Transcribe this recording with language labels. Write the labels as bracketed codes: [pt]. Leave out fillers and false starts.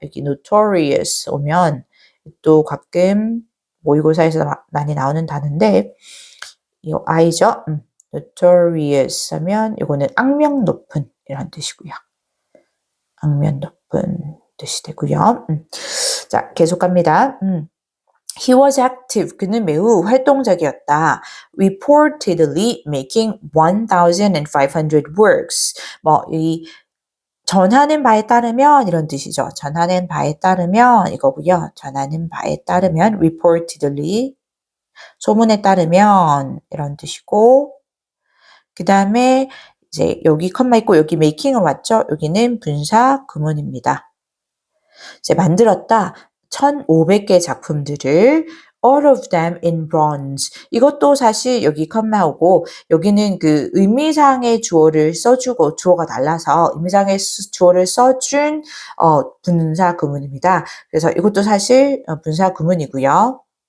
[ko] 여기 notorious 오면 또 가끔 모의고사에서 많이 나오는 단어인데 이 I죠. notorious 하면 이거는 악명 높은 이런 뜻이고요. 악명 높은 뜻이 되고요. 자, 계속 갑니다. [en] He was active. [ko] 그는 매우 활동적이었다. [en] Reportedly making 1,500 works. [ko] 이 전하는 바에 따르면 이런 뜻이죠. 전하는 바에 따르면 이거고요. 전하는 바에 따르면 reportedly 소문에 따르면 이런 뜻이고 그 다음에 이제 여기 컴마 있고 여기 making으로 왔죠. 여기는 분사 구문입니다. 이제 만들었다. 1,500개 작품들을 [en] all of them in bronze. [ko] 이것도 사실 여기 컴마 오고 여기는 그 의미상의 주어를 써주고 주어가 달라서 의미상의 주어를 써준 분사 구문입니다. 그래서 이것도 사실 분사 구문이고요.